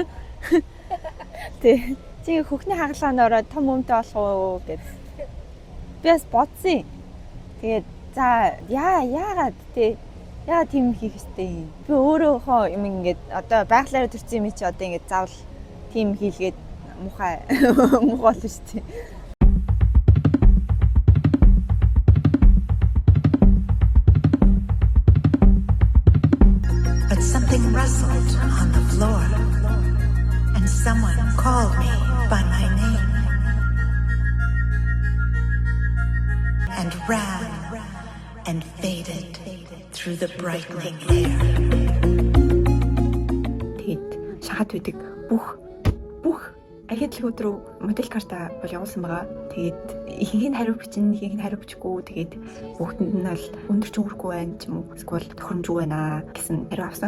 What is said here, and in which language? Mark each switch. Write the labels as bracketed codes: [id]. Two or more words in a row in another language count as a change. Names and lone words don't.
[mn] Тэ чи хөхний хагалгаанд ороод том өмтэй болох уу гэж би бас бодсон. Тэгээд за яагаад тийм хийх ёстой юм. Би өөрөөхөө юм ингээд одоо байгалаараа төрсэн юм чи одоо ингээд заавал тийм хийлгээд муухай болно шүү дээ. [en] But something rustled on the floor. Someone called me by my name and ran and faded through the brightening air. [mn] Тэгэд шахаад байдаг бүх агентлгүүд рүү модель карта бол явуулсан байгаа. Тэгээд ихэнх нь хариу бичнэ, ихэнх нь хариу бичихгүй. Тэгээд бүгдэнд нь бол өндөрч өнгөрөхгүй байна ч юм уу. Эсвэл тохиромжгүй байна гэсэн хариу авсан.